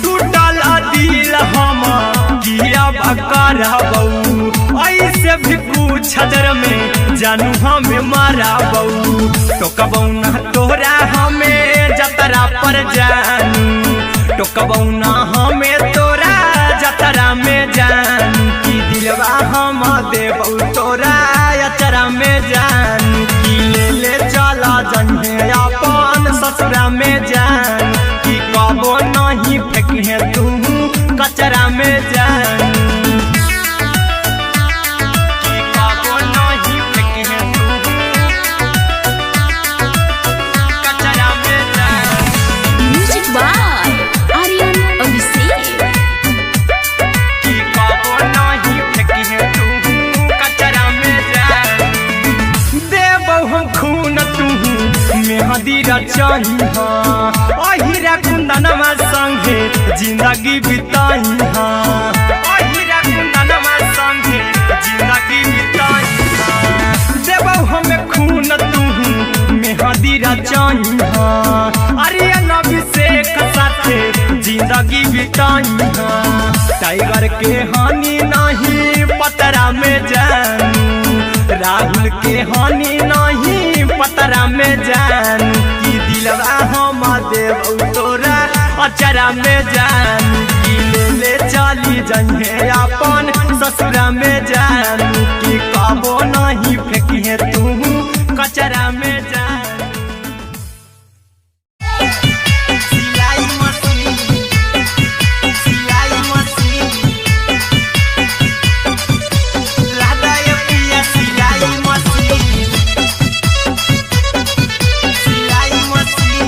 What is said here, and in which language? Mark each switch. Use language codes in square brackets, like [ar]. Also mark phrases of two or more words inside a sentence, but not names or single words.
[mai] टूटल दिल हम किया कराबऊ, ऐसे भी पूछ देर में जानू हमें माराबऊ। टोकबऊ ना तोरा हमें जतरा पर जानू, टोकबऊ ना हमें तोरा जतरा में जानू। की दिलवा हम देबौ तोरा अचरा में जानू। की ले ले चला जइहे अपन ससुरा में जान, की कबो नहीं फेंकिहे तू कचरा में जानू। की कबो नहीं फेंकिहे तू कचरा में जानू। [en] म्यूजिक बाय आर्यन अभिषेक। [mai] की कबो नहीं फेंकिहे तू कचरा में जानू। देबौ हम खून तू मेहदी रचइहा, अहिरा कुंदनमा संगे जिंदगी बिताइहा, अहिरा कुंदनमा संगे जिंदगी बिताइहा। देबौ हमें खून तू मेहदी रचइहा, आर्यन अभिषेक साथे जिंदगी बिताइहा। टाइगर के हानि नहीं पतरा में जानू, राहुल के हानि नहीं पतरा में जानू। की दिलवा हम देबौ तोरा अचरा में जानू। की ले ले चली जइहे अपन ससुरा में जानू। की कबो नहीं फेंकिहे तू कचरा में जानू। सिलाई मशीन, सिलाई मशीन, लादा ये पिया सिलाई मशीन, सिलाई मशीन।